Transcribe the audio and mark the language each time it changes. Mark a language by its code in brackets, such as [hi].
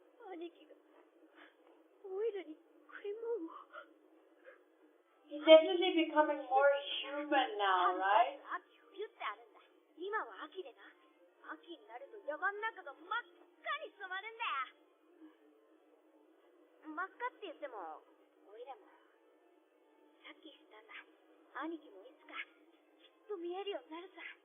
[ja] 兄貴がおいらに食い物を。 [en] He's definitely becoming more human now, right? [ja] 秋冬ってあるんだ。今は秋でな。秋になると山の中が真っ赤に染まるんだよ。真っ赤って言ってもおいらもさっき知ったんだ。兄貴もいつかきっと見えるようになるさ。